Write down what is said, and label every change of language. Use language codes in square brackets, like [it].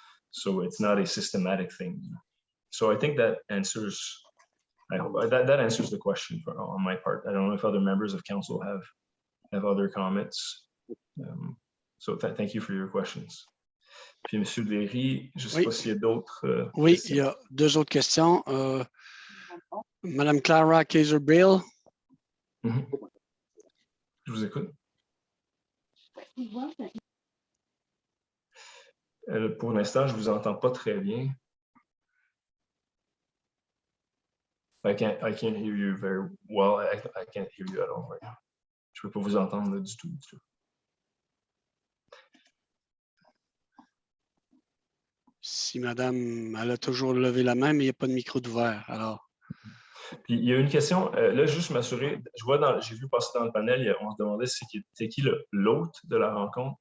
[en] So it's not a systematic thing. So I think that answers. I hope that answers the question on my part. I don't know if other members of council have other comments. So thank you for your questions. [fr] Puis Monsieur Léry, je sais pas s'il y a d'autres. Oui, il y a deux autres questions. Madame Clara Kaiser-Bril. Je vous écoute. Pour l'instant, je ne vous entends pas très bien. [en] I can't hear you very well. I can't hear you at all right now. [fr] Je ne peux pas vous entendre du tout. Si madame, elle a toujours levé la main, mais il n'y a pas de micro d'ouvert, alors. Puis il y a une question, là, juste m'assurer, j'ai vu passer dans le panel, on se demandait c'est qui l'hôte de la rencontre.